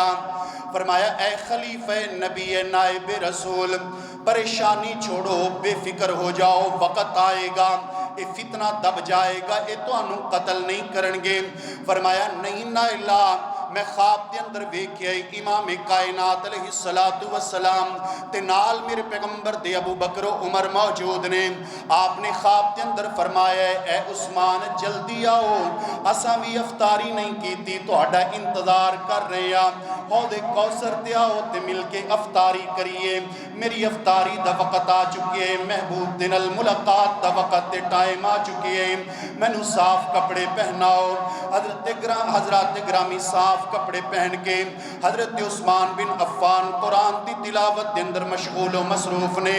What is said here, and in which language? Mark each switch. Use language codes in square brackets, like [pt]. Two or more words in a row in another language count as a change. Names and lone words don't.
[pa] فرمایا اے خلیفہ نبی نائب رسول، پریشانی چھوڑو، بے فکر ہو جاؤ، وقت آئے گا، اے فتنہ دب جائے گا، اے تو انہوں قتل نہیں کرنگے۔ فرمایا نہیں نائلہ، میں خواب دے اندر ویکھیا امام کائنات [ar] علیہ السلام [pa] تے نال میرے پیغمبر دے ابو بکر و عمر موجود نے۔ آپ نے خواب دے اندر فرمایا اے عثمان جلدی آؤ، اساں بھی افطاری نہیں کیتی، تہاڈا انتظار کر رہے ہیں، حوض کوثر تے آؤ تے مل کے افطاری کریے، میری افطاری دا وقت آ چکی ہے، محبوب دن الملاقات دا وقت تے ٹائم آ چکی ہے، مینوں صاف کپڑے پہناؤ۔ حضرات گرامی صاف کپڑے پہن کے حضرت عثمان بن عفان قرآن دی تلاوت دے اندر مشغول و مصروف نے۔